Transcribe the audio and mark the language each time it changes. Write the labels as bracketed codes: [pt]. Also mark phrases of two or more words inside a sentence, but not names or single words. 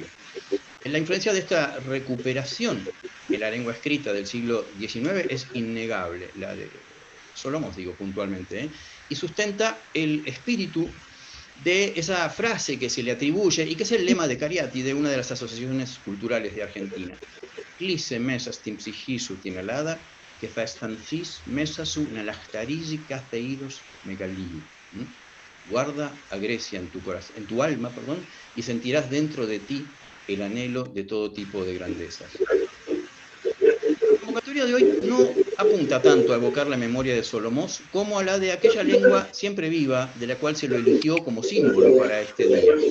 [es] La influencia de esta recuperación en la lengua escrita del siglo XIX es innegable, la de Solomós, digo puntualmente, y sustenta el espíritu de esa frase que se le atribuye y que es el lema de Cariati, de una de las asociaciones culturales de Argentina. [el] Κλείσε μέσα στην ψυχή σου την Ελλάδα και θα αισθανθείς μέσα σου να λαχταρίζει κάθε είδος μεγαλείο. [es] Guarda a Grecia en tu alma, perdón, y sentirás dentro de ti el anhelo de todo tipo de grandezas. La convocatoria de hoy no apunta tanto a evocar la memoria de Solomós como a la de aquella lengua siempre viva de la cual se lo eligió como símbolo para este día.